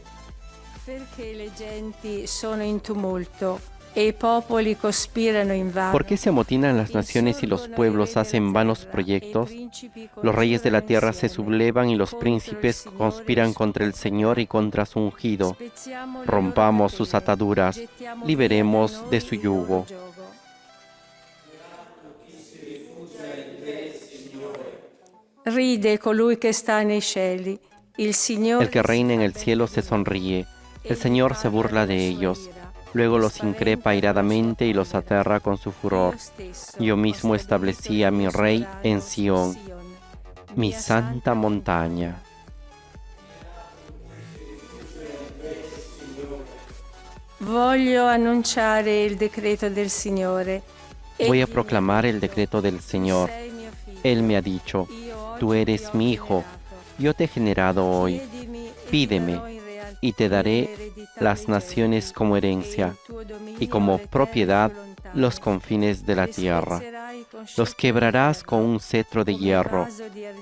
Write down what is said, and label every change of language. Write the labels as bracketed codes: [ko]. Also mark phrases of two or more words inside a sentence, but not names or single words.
[es] ¿Por qué se amotinan las naciones y los pueblos hacen vanos proyectos? Los reyes de la tierra se sublevan y los príncipes conspiran contra el Señor y contra su ungido. Rompamos sus ataduras, liberemos de su yugo. [it] Ride colui che sta nei cieli. [es] El que reina en el cielo se sonríe. El Señor se burla de ellos. Luego los increpa airadamente y los aterra con su furor. Yo mismo establecí a mi rey en Sión, mi santa montaña. [it] Voglio annunciare il decreto del Signore. [es] Voy a proclamar el decreto del Señor. [it] Sei mio figlio. [es] Él me ha dicho, [it] Io [es] tú [it] oggi [es] eres [it] ti ho [es] mi hijo, [it] creato. [es] yo te he generado hoy. [it] Chiedimi e ti [es] Pídeme, [it] darò in realtà [es] y te daré [it] l'eredità [es] las [it] dei [es] naciones [it] genti [es] como [it] e [es] herencia, [it] il tuo dominio [es] y como [it] alle terre [es] propiedad [it] più lontane. [es] los confines de la [it] Li [es] tierra. [it] spezzerai con [es] Los [it] scettro [es] quebrarás [it] di [es] con [it] ferro, [es] un cetro de [it] come [es] hierro, [it] vaso di argilla,